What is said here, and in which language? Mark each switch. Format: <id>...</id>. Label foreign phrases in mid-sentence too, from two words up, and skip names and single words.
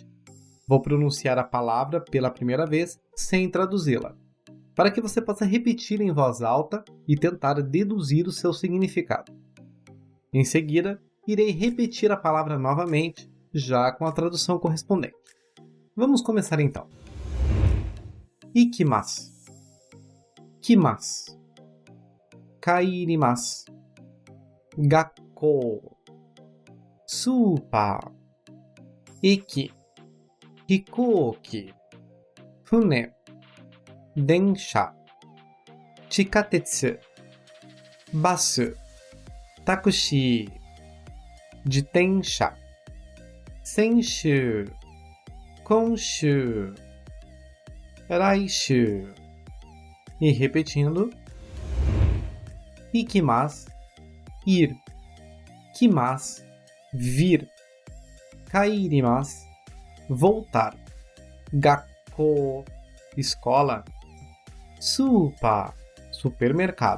<pt>Vou pronunciar a palavra pela primeira vez sem traduzi-la, para que você possa repetir em voz alta e tentar deduzir o seu significado. Em seguida, irei repetir a palavra novamente, já com a tradução correspondente. Vamos começar então.</pt> <ja>Ikimasu. 来ます。帰ります. 学校。スーパー. 駅。飛行機. 船。電車. Chikatetsu. バス。タクシー. 自転車。先週. 今週。来週.</ja> <pt>E repetindo. Ikimasu. Ir. Kimasu. Vir. Kairimasu. Voltar. Gakkou. Escola. Super. Supermercado.</pt>